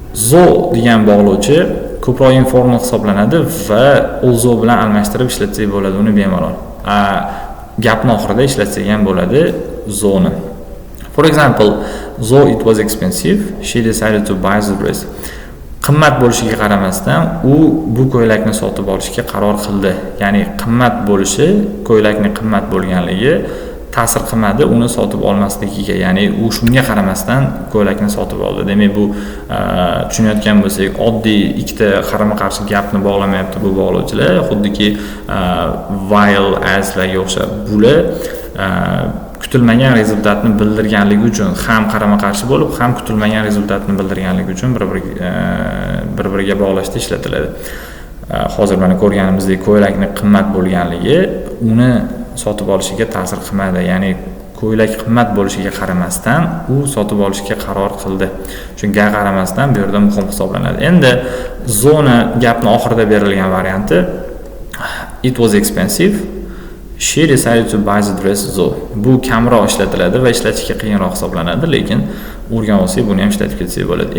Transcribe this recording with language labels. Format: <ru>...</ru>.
<uz>Though degan bog'lovchi ko'proq informal hisoblanadi va although bilan almashtirib ishlatsak bo'ladi uni bemalol. Gapni oxirida ishlatsak ham bo'ladi though ni.</uz> <en>For example, though it was expensive, she decided to buy the dress.</en> <uz>Qimmat bo'lishiga qaramasdan u bu ko'ylakni sotib olishga qaror qildi. Ya'ni qimmat bo'lishi, ko'ylakning qimmat bo'lganligi ta'sir qilmadi uni sotib olmasligiga. Ya'ni u shunga qaramasdan ko'ylakni sotib oldi. Demak, bu tushunayotgan bo'lsak, oddiy ikkita qarama-qarshi gapni bog'lamayapti bu bog'lovchilar, xuddiki while, as larga o'xshab. Bular kutilmagan rezultatni bildirganligi uchun ham qarama-qarshi bo'lib, ham kutilmagan rezultatni bildirganligi uchun bir-biriga bog'lashda ishlatiladi. Hozir mana ko'rganimizdek, ko'ylakning qimmat bo'lganligi uni sotib olishiga ta'sir qilmadi. Ya'ni ko'ylak qimmat bo'lishiga qaramasdan u sotib olishga qaror qildi. Shunga qaramasdan bu yerda muhim hisoblanadi. Endi zona gapning oxirida berilgan varianti</uz> <en>it was expensive. She decided to buy the dress though.</en> <uz>Bu kamroq ishlatiladi va ishlatishga qiyinroq hisoblanadi, lekin o'rgan olsak buni ham ishlatib ketsak bo'ladi.</uz>